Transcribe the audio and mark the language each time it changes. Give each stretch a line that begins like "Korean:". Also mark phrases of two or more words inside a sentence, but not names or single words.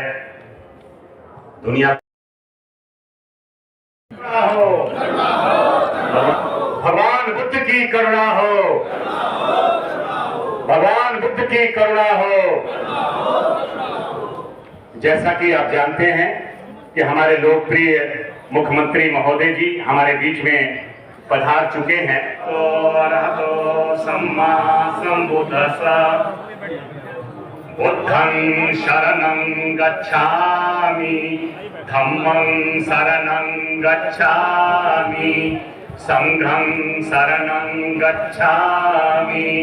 Hindi: दुनिया हो, भगवान बुद्ध की करुणा हो, भगवान बुद्ध की करुणा हो। जैसा कि आप जानते हैं कि हमारे लोकप्रिय मुख्यमंत्री महोदय जी हमारे बीच में पधार चुके हैं।
Pali: तो अरहतो सम्मा संबुद्धस्सा। बुद्धं शरणं गच्छामि, धम्मं शरणं गच्छामि, संघं शरणं गच्छामि।